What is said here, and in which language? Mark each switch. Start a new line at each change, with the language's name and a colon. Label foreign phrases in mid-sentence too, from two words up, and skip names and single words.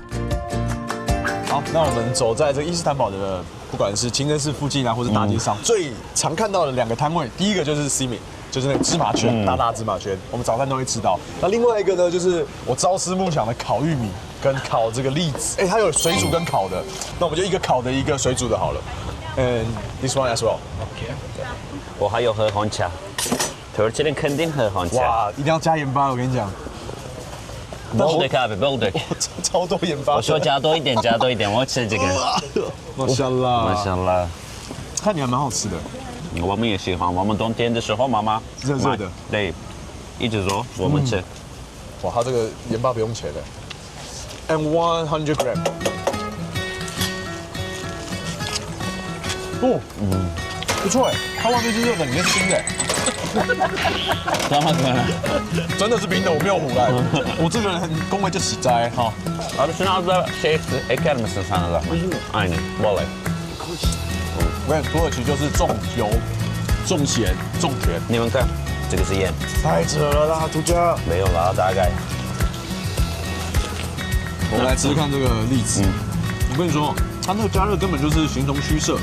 Chinese: 好，那我们走在这伊斯坦堡的，不管是清真寺附近啊，或是大街上，最常看到的2个摊位，第一个就是 Simi。就是那个芝麻圈，大芝麻圈，我们早餐都会吃到。那另外一个呢，就是我朝思暮想的烤玉米跟烤这个栗子。它有水煮跟烤的，那我们就一个烤的，一个水煮的好了。
English: This one as well.
Chinese: OK。我还有喝红茶，土耳其人肯定喝红茶。哇，一定要加盐巴，我跟你讲。 Bolder咖啡 ，Bolder。超多盐巴。我说加多一点，我吃这个。马夏拉。马夏拉。看起来蛮好吃的。我们也喜欢，我们冬天的时候，妈妈热热的，对，一直说我们吃。哇，它这个盐巴不用钱的。
English: And 100 gram。
Chinese: 哦，不错哎，它外面是热的，里面是冰的。干嘛？真的是冰的，我没有胡来。我这个人很恭维就喜哉哈。
Turkish: Arsenal'da şey eker misin sana da? Aynen, vallahi.
Chinese: 我看土耳其就是重油、重咸、重甜。你们看，这个是盐。太扯了啦，涂家。没有啦，大概。我们来吃看这个栗子。我跟你说，它那个加热根本就是形同虚设。